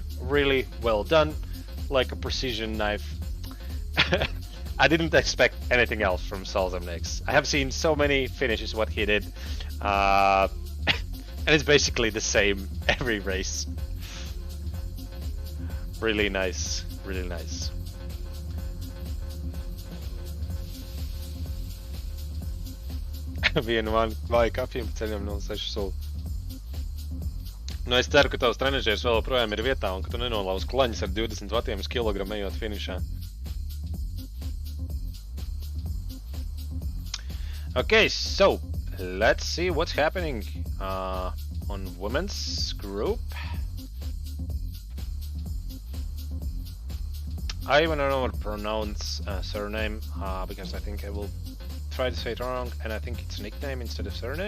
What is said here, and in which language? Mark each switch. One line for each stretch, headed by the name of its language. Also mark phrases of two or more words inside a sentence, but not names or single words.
English: Really well done, like a precision knife. I didn't expect anything else from Solzhenitsyn. I have seen so many finishes what he did, and it's basically the same every race. Really nice, really nice.
Latvian: Vienu vāju kafiju pa ceļam no 6 soli. Nu, es ceru, ka tavs trenažieris vēl projām ir vietā un ka tu nenolauz klaņas ar 20 vatiem uz kilogramu ejot finišā.
English: Okay, so let's see what's happening on women's group. I even don't know what to pronounce surname because I think I will try to say it wrong, and I think it's nickname instead of surname.